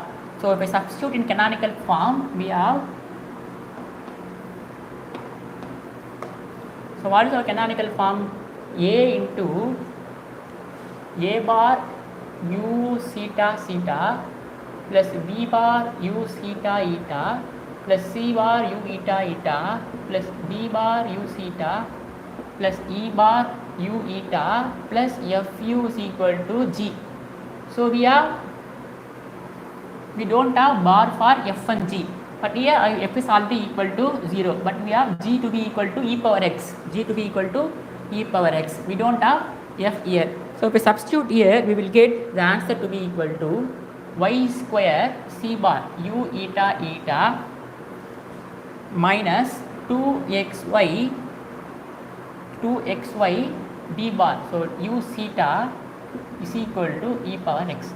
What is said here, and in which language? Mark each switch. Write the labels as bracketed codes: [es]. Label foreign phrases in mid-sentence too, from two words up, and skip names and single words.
[en] So if I substitute in canonical form, we have, so what is our canonical form? A into A bar U theta theta plus B bar U theta eta plus C bar U eta eta plus D bar U theta plus E bar U eta plus Fu is equal to G. So we don't have bar for F and G, but here F is already equal to 0, but we have G to be equal to e power x, we don't have F here. So if we substitute here, we will get the answer to be equal to y square C bar U eta eta minus 2xy d bar. So U theta is equal to e power x.